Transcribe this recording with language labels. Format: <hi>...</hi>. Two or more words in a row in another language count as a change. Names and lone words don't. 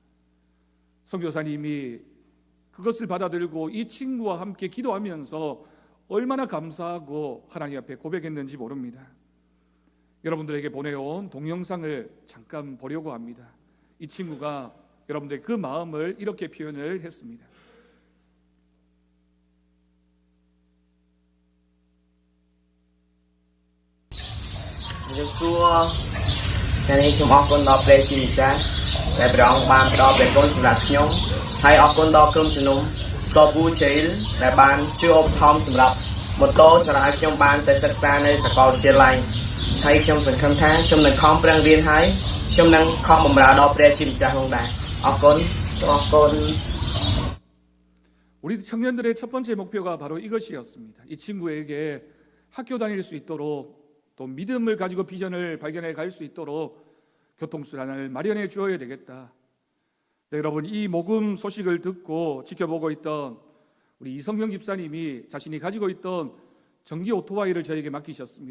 <ko>선교사님이 그것을 받아들고 이 친구와 함께 기도하면서 얼마나 감사하고 하나님 앞에 고백했는지 모릅니다. 여러분들에게 보내온 동영상을 잠깐 보려고 합니다. 이 친구가 여러분들의 그 마음을 이렇게 표현을 했습니다.</ko> <km>ថ្ងៃនេះខ្ញុំអរគុណដល់ព្រះជាម្ចាស់ដែលព្រះអង្គបានផ្ដល់ព្រះគុណសម្រាប់ខ្ញុំហើយអរគុណដល់ក្រុមជំនុំសប៊ូជេលដែលបានជួយឧបត្ថម្ភសម្រាប់ម៉ូតូសម្រាប់ខ្ញុំបានទៅសិក្សានៅសាកលវិទ្យាល័យហើយខ្ញុំសង្ឃឹមថាខ្ញុំនឹងខំប្រឹងរៀនហើយខ្ញុំនឹងខំបម្រើដល់ព្រះជាម្ចាស់ផងដែរអរគុណ</km> <ko>우리 청년들의 첫 번째 목표가 바로 이것이었습니다. 이 친구에게 학교 다닐 수 있도록, 또 믿음을 가지고 비전을 발견해 갈 수 있도록 교통수단을 마련해 주어야 되겠다. 네, 여러분, 이 모금 소식을 듣고 지켜보고 있던 우리 이성경 집사님이 자신이 가지고 있던 전기 오토바이를 저에게 맡기셨습니다.</ko>